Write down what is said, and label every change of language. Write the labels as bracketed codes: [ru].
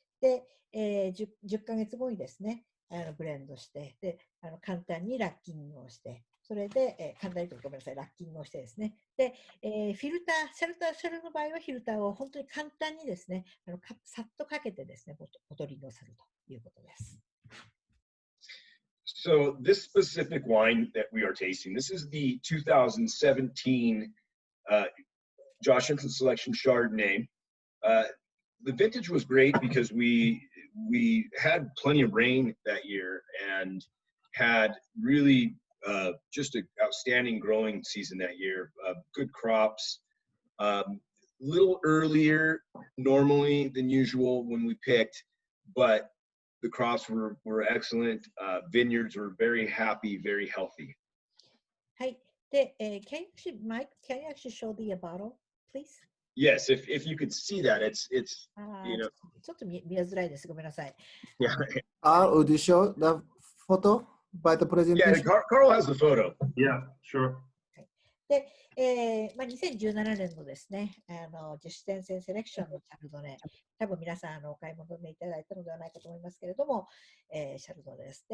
[ja] で、10ヶ月後にですね、ブレンドして、で簡単にラッキングをして、それで、簡単にごめんなさい、ラッキングをしてですね、で、フィルター、シャルの場合はフィルターを本当に簡単にですね、さっとかけてですね、ボトリングをするということです。 [en] So this specific wine that we are tasting, this is the 2017 Josh Jensen Selection Chardonnay. The vintage was great because we had plenty of rain that year and had really just an outstanding growing season that year. Good crops, little earlier normally than usual when we picked, but the crops were excellent. Vineyards were very happy, very healthy. [ja] はい。 [en] で、Mike, can you actually show the bottle, please? Yes, if you could see that, it's you know. [ja] ちょっと見づらいです。ごめんなさい。 [en] Yeah. Would you show the photo by the presentation? Yeah, Carl has the photo. Yeah, sure. [ja] で、2017年のですね、自主先生セレクションのチャルドネ、多分皆さんお買い求めいただいたのではないかと思いますけれども、シャルドネです。